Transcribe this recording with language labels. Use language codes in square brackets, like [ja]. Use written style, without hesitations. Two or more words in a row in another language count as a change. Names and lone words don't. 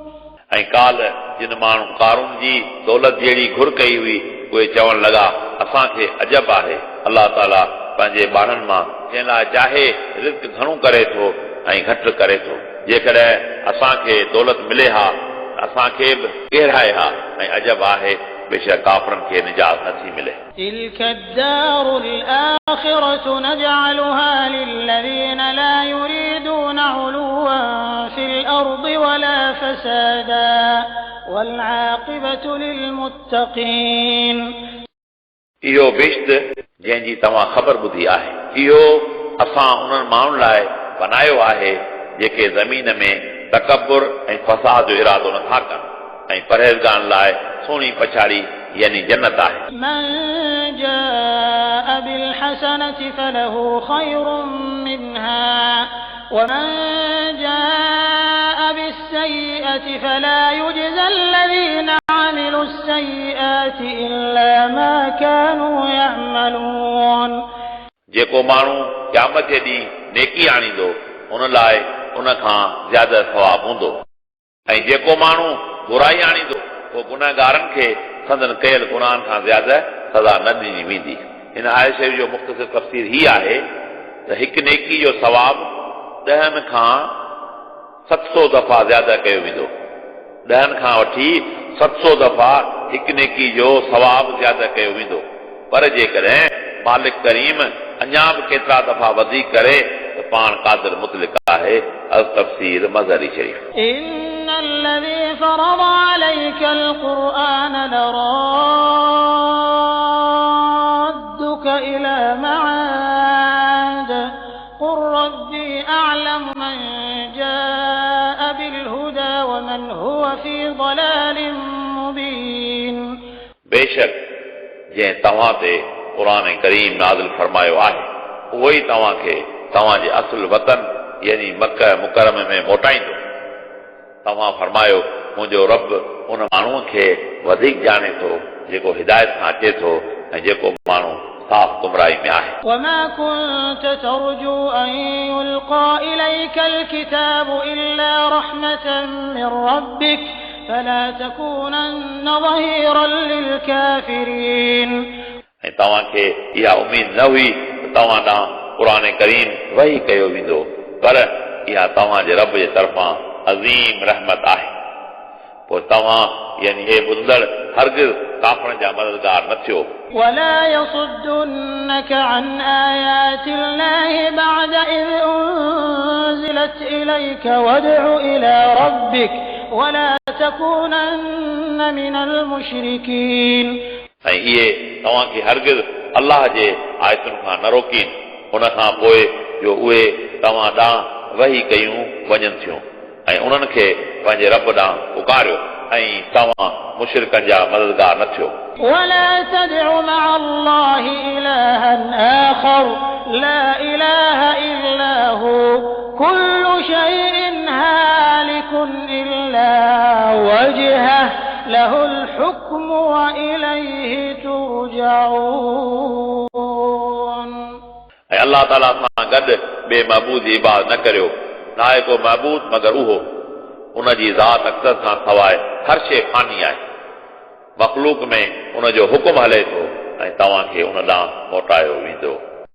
[sd] ऐं काल जिन माण्हू कारून जी दौलत जहिड़ी घुर कई हुई उहे चवण लॻा असांखे अजब आहे अलाह ताला पंहिंजे ॿारनि मां जंहिं लाइ चाहे रिज़्क़ घणो करे थो ऐं घटि करे थो जेकॾहिं असांखे दौलत मिले हा असांखे बि केराए हा ऐं अजब आहे बेशक काफ़रनि खे निजात नथी मिले [ar] تلك الدار الآخرة نجعلها للذين لا يريدون علوا في الأرض ولا فسادا والعاقبة للمتقين [sd] इहो बेश्त जंहिंजी तव्हां ख़बर ॿुधी आहे इहो असां उन्हनि माण्हुनि लाइ बनायो आहे जेके ज़मीन में तकबुर ऐं फसाद जो इरादो नथा कनि ऐं परहेज़गारनि लाइ सुहिणी पछाड़ी यानी जन्नत आहे [ar] من جاء بالحسنة فله خير منها ومن جاء بالسيئة فلا يجزى الذين عملوا السيئات إلا ما كانوا يعملون [sd] जेको माण्हू क़यामत जे ॾींहुं नेकी आणींदो उन लाइ उन खां ज़्यादा सवाबु हूंदो ऐं जेको माण्हू बुराई आणींदो पोइ गुनहगारनि खे संदन कयल गुनाहनि खां ज़्यादा सज़ा न ॾिनी वेंदी हिन आयत शरीफ़ जो मुख़्तसिर तफ़सीर ही आहे त हिकु नेकी जो सवाबु 10 खां 700 दफ़ा ज़्यादा कयो वेंदो 10 खां वठी 700 दफ़ा हिकु नेकी जो सवाबु ज़्यादा कयो वेंदो पर जेकॾहिं मालिक करीम अञा बि केतिरा दफ़ा वधीक करे त पाण क़ादिर मुतलिक आहे अल तफ़सीर मज़हरी शरीफ़ [ar] إن الذي فرض عليك القرآن لرادك إلى معاد قل ربي أعلم من جاء بالهدى ومن هو في ضلال مبين [sd] बेशक जंहिं तव्हां ते क़ुरान करीम नाज़िल फरमायो आहे उहो ई तव्हांखे तव्हांजे असुल वतन यानी मक्का मुकरमे में मोटाईंदो तव्हां फरमायो मुंहिंजो रब उन माण्हूअ खे वधीक ॼाणे थो जेको हिदायत खां अचे थो ऐं जेको माण्हू साफ़ गुमराही में आहे [ar] وما كنت ترجو أن يلقى إليك الكتاب إلا رحمة من ربك فلا تكونن ظهيرا للكافرين [sd] ऐं तव्हांखे इहा उमेद न हुई त तव्हां ॾांहुं क़ुरान करीम वही कयो वेंदो पर इहा तव्हांजे रब जे तरफ़ां अज़ीम रहमत आहे पोइ तव्हां यानी हे बुज़दड़ हरगिज़ काफ़रनि जा मददगार न थियो [ar] ولا يصدنك عن آيات الله بعد إذ أنزلت إليك وادع إلى ربك ولا تكونن من المشركين [sd] ऐं इहे तव्हांखे हरगिज़ अलाह जे आयतुनि खां न रोकीन उन खां पोइ जो उहे तव्हां ॾांहुं वही कयूं वञनि थियूं ऐं उन्हनि खे पंहिंजे रब ॾांहुं पुकारियो ऐं तव्हां मुशरिकनि जा मददगार न थियो [ar] ولا تدع مع الله إلها آخر لا إله إلا هو كل شيء هالك إلا وجهه له الحكم وإليه ترجعون [sd] ऐं अलाह ताला सां गॾु ॿिए महबूद जी इबादत न करियो न आहे को महबूद मगर उहो उन जी ज़ात अक्सर खां सवाइ हर शइ फानी आहे मख़लूक में उन जो हुकुम हले थो ऐं तव्हांखे उन ॾांहुं मोटायो वेंदो